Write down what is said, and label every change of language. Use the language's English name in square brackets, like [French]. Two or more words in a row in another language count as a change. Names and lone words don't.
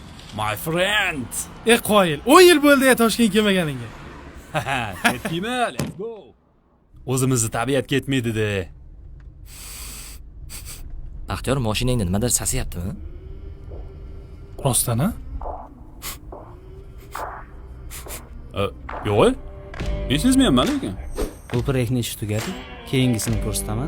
[English] My friend. [Uzbek] Qoyil. 10 yil bo'ldi ya Toshkentga kelmaganingga. Ketdingmi? [English] Let's go. [Uzbek] O'zimizni tabiat ketmaydi-da. Aktyor, mashinangda nimadir sasiyaptimi? Rostdan-a? Yo'q. Esizmayapman lekin. Bu proyektni ishi tugadi. Keyingisini ko'rsataman.